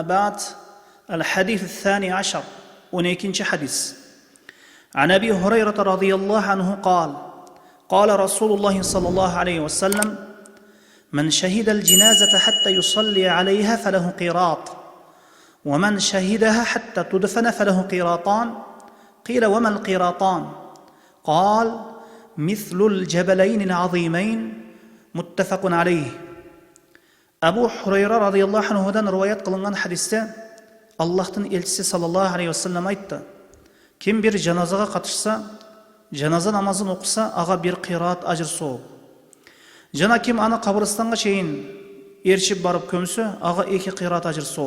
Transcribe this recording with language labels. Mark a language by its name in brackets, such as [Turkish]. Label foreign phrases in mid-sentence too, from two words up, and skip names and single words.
[Arabic] بعد الحديث الثاني عشر ونيكنش حديث عن أبي هريرة رضي الله عنه قال رسول الله صلى الله عليه وسلم من شهد الجنازة حتى يصلي عليها فله قيراط ومن شهدها حتى تدفن فله قيراطان قيل وما القيراطان قال مثل الجبلين العظيمين متفق عليه. [Kyrgyz] Абу Хурайра [Arabic] رضي الله عنه [Kyrgyz] риwayat кылынган хадисте Аллахтын элчиси [Arabic] صلى الله عليه وسلم [Kyrgyz] айтты: ким бир жаназага катышса, жаназа намазын окуса, ага бир кыраат ажыр сооп. Жана ким аны кабырстанга чейин эрчип барып көмсө, ага 2 кыраат ажыр сооп.